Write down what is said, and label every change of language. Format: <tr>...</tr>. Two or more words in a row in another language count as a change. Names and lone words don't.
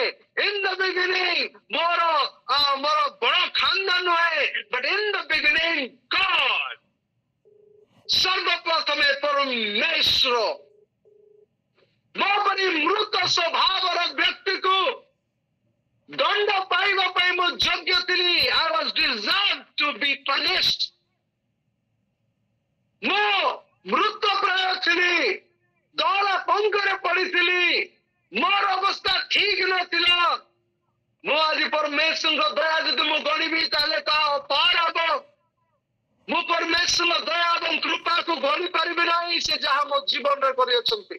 <en>in the beginning</en> <or>ମୋର ବଡ ଖାନଦାନ ନୁହେଁ।</or> <en>but in the beginning God,</en> <or>ସର୍ବପ୍ରଥମେ ପରମେଶ୍ୱର। ମୋ ପରି ମୃତ ସ୍ୱଭାବର ବ୍ୟକ୍ତିକୁ ଦଣ୍ଡ ପାଇବା ପାଇଁ ମୁଁ ଯୋଗ୍ୟ ଥିଲି।</or> <en>I was deserved to be punished.</en> <or>ମୁଁ ମୃତପ୍ରାୟ ଥିଲି, ଦଳା ପଙ୍କରେ ପଡିଥିଲି, ମୋର ଅବସ୍ଥା ଠିକ ନଥିଲା। ମୁଁ ଆଜି ପରମେଶ୍ୱରଙ୍କ ଦୟା ଯଦି ମୁଁ ଗଣିବି, ତାହେଲେ ତାହା ଅପାର ହବ। ମୁଁ ପରମେଶ୍ୱରଙ୍କ ଦୟା ଏବଂ କୃପାକୁ ଗଣି ପାରିବି ନାହିଁ, ସେ ଯାହା ମୋ ଜୀବନରେ କରିଅଛନ୍ତି।</or>